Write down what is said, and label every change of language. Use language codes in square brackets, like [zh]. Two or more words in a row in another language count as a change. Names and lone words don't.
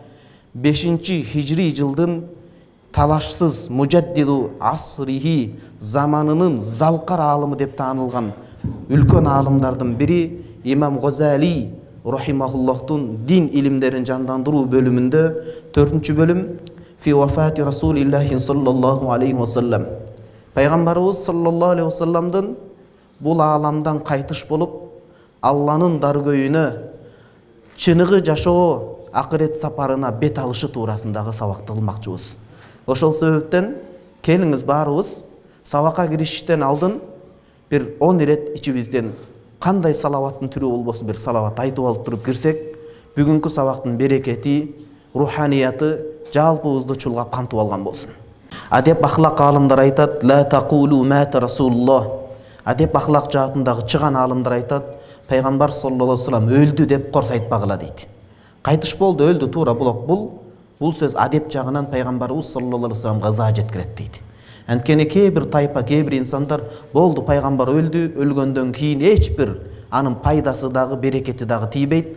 [ky] 5-хижри жылдын талашсыз [ar] مجدد عصره [ky] заманынын залкар аалымы деп таанылган үлкөн аалымдардын бири имам Газали рахимахуллахтун дин илимдерин жандандыруу бөлүмүндө 4-бөлүм [ar] في وفاة رسول الله صلى الله عليه وسلم, [ky] пайгамбарыбыз [ar] صلى الله عليه وسلم [ky] бул ааламдан кайтыш болуп Алланын даргөйүнө чыныгы жашоо акырет сапарына бет алышы туурасындагы сабакты кылмакчыбыз. Ошол себептен келиңиз баарыбыз сабакка киришиштен алдын бир 10 ирет ичибизден кандай салаваттын түрү болбосун бир салават айтып алып туруп кирсек, бүгүнкү сабактын берекети, руханияты жалпыбызды чулгап кантып алган болсун. Адеп ахлак аалымдар айтат: [ar] "لا تقولوا مات رسول الله". [ky] Адеп ахлак жаатындагы чыган аалымдар айтат: "Пайгамбар [ar] صلى الله عليه وسلم [ky] өлдү" деп корс айтпагыла дейт. Кайтыш болду, өлдү, туура бул сөз адеп жагынан пайгамбарыбыз [ar] صلى الله عليه وسلم [ky] заа жеткирет дейт. Анткени кээ бир тайпа, кээ бир инсандар болду, пайгамбар өлдү, өлгөндөн кийин эч бир анын пайдасы дагы, берекети дагы тийбейт.